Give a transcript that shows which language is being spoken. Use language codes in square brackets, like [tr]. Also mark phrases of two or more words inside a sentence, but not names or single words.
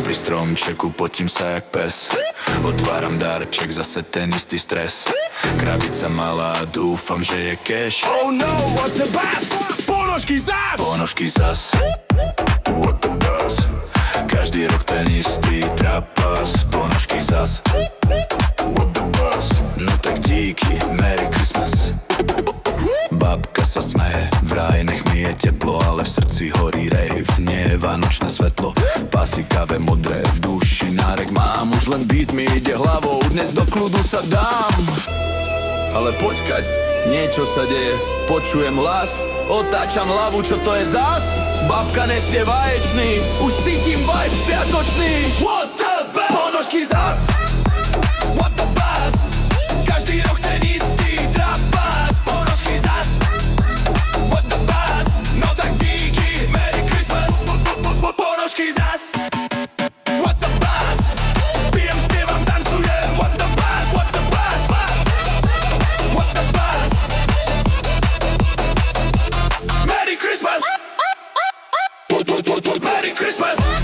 [sk] stromčeku, potím sa jak pes. Otváram darček, zase ten istý stres. Krabica malá, dúfam, že je cash. [en] Oh no, what the bass? [sk] Ponožky zas! Ponožky zas, [en] what the buzz? [sk] Každý rok ten istý trapas. Ponožky zas, [en] what the buzz? [sk] No tak díky, [en] Merry Christmas. [sk] Babka sa smeje, vraj nech mi je teplo, ale v srdci horí rave. Nie je vánočné svetlo, pásy káve modré, v duši nárek mám. Už len beat mi ide hlavou, dnes do kľudu sa dám. Ale počkať, niečo sa deje, počujem hlas, otáčam hlavu, čo to je zas? Babka nesie vaječný, už cítim vibe sviatočný. [en] What the buzz? [sk] Ponožky zas, [en] what the buzz? [sk] Každý rok ten istý trapas. Ponožky zas, [en] what the buzz? [sk] No tak díky, [en] Merry Christmas. [sk] Ponožky zas, [en] what the buzz? [sk] Pijem, spievam, tancujem, [en] what the buzz? What the buzz? What the buzz? Merry Christmas. Merry Christmas.